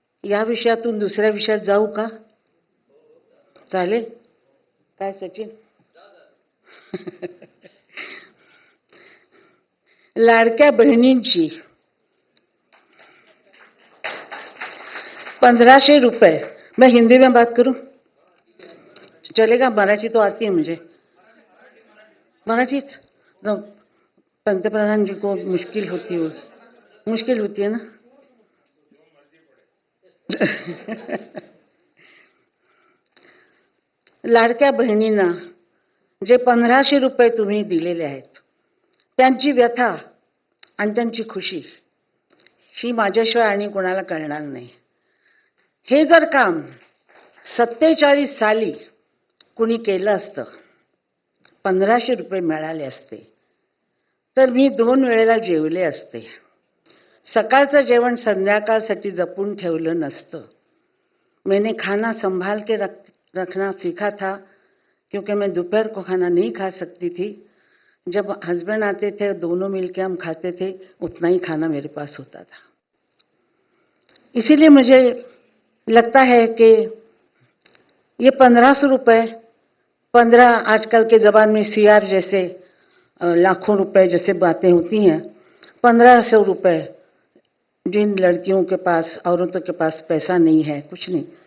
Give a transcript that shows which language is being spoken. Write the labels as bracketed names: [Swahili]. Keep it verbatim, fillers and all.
[Marathi] या विषयातून दुसऱ्या विषयात जाऊ का? चालेल काय सचिन? लाडक्या बहिणींची पंद्रहशे रुपये. [Hindi] मैं हिंदी में बात करूं चलेगा? मराठी तो आती है मुझे. मराठी तो पंतप्रधान जी को मुश्किल होती हो मुश्किल होती है ना. [Marathi] लाडक्या बहिणींना जे पंधराशे रुपये तुम्ही दिलेले आहेत त्यांची व्यथा आणि त्यांची खुशी ही माझ्याशिवाय आणि कोणाला कळणार नाही. हे जर काम सत्तेचाळीस साली कुणी केलं असतं, पंधराशे रुपये मिळाले असते तर मी दोन वेळेला जेवले असते. सकाळचं जेवण संध्याकाळसाठी जपून ठेवलं नसतं. [Hindi] मैंने खाना संभाल के रख रखना सीखा था क्योंकि मैं दोपहर को खाना नहीं खा सकती थी. जब हस्बैंड आते थे दोनों मिलके हम खाते थे, उतना ही खाना मेरे पास होता था. इसीलिए मुझे लगता है कि ये पंद्रह सौ रुपये पंद्रह आजकल के ज़माने में सी आर जैसे लाखों रुपए जैसे बातें होती हैं, पंद्रह सौ रुपये जिन लड़कियों के पास, औरतों के पास पैसा नहीं है, कुछ नहीं,